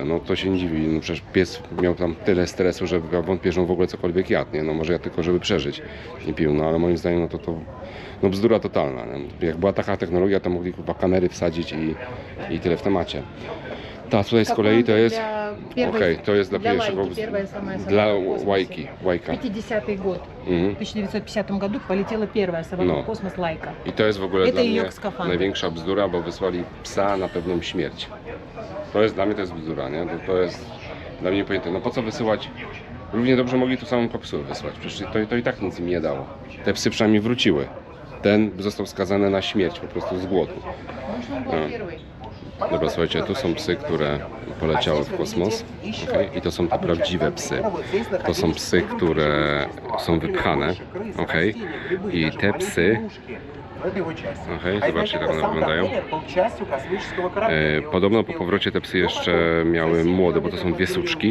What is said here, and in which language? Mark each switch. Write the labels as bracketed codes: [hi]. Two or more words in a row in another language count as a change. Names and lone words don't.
[pl] No to się nie dziwi, no przecież pies miał tam tyle stresu, że wątpię, że on w ogóle cokolwiek jadł, nie? No może ja tylko, żeby przeżyć nie pił, no ale moim zdaniem no to no bzdura totalna, nie? Jak była taka technologia, to mogli chyba kamery wsadzić i tyle w temacie. Ta tutaj z kolei to jest... Okej, Okej, to jest dla pierwszego... Dla Łajka. [ru] 50-й год. Mhm. В 1950 году полетела первая собака [pl] No. [ru] в космос Лайка. [pl] I to jest w ogóle To dla jej mnie skafandr. największa bzdura, bo wysłali psa na pewną śmierć. To jest dla mnie to jest bzdura, nie? To jest dla mnie pojęte. No po co wysyłać? Równie dobrze mogli tu samą kapsułę wysłać. Przecież to i tak nic im nie dało. Te psy przynajmniej wróciły. Ten został skazany na śmierć po prostu z głodu. [ru] Может, он был первый. [pl] Dobra, słuchajcie, tu są psy, które poleciały w kosmos. Okay? I to są te prawdziwe psy. To są psy, które są wypchane. Okay? I te psy... Zobaczcie, jak one wyglądają. Podobno po powrocie te psy jeszcze miały młode, bo to są dwie suczki.